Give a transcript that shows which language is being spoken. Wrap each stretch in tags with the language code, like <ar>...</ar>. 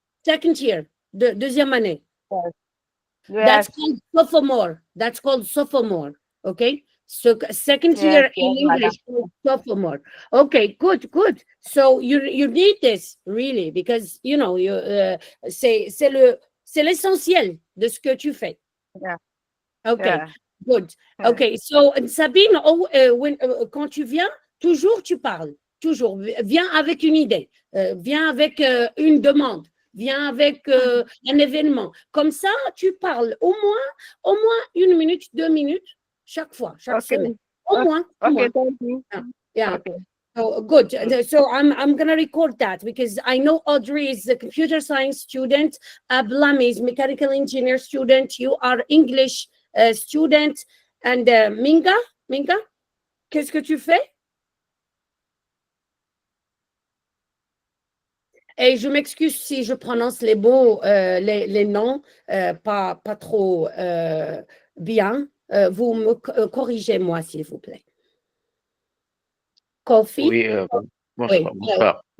<en>Second year,</en> <fr>deuxième année.</fr> <en>Yes. That's called sophomore. That's called sophomore. Okay. So second year Yes, in yes, English, called sophomore. Okay, good, good. So you need this really because you know</en> <fr>c'est l'essentiel de ce que tu fais.</fr> <en>Yeah. Okay, Yeah. good. Yeah. Okay, so</en> <fr>Sabine, quand tu viens, toujours tu parles. Toujours. Viens avec une idée. Viens avec une demande. Viens avec un événement. Comme ça, tu parles au moins 1 minute, 2 minutes chaque fois, chaque semaine. Au moins.</fr> <en>Okay, thank you. Yeah. Okay. So good. So I'm gonna record that because I know Audrey is a computer science student, Ablam is mechanical engineer student, you are English student, and Minga,</en> <fr>qu'est-ce que tu fais? Et je m'excuse si je prononce les mots, les noms pas trop bien. Vous me corrigez moi, s'il vous plaît. Kofi? Oui, bonsoir.</fr>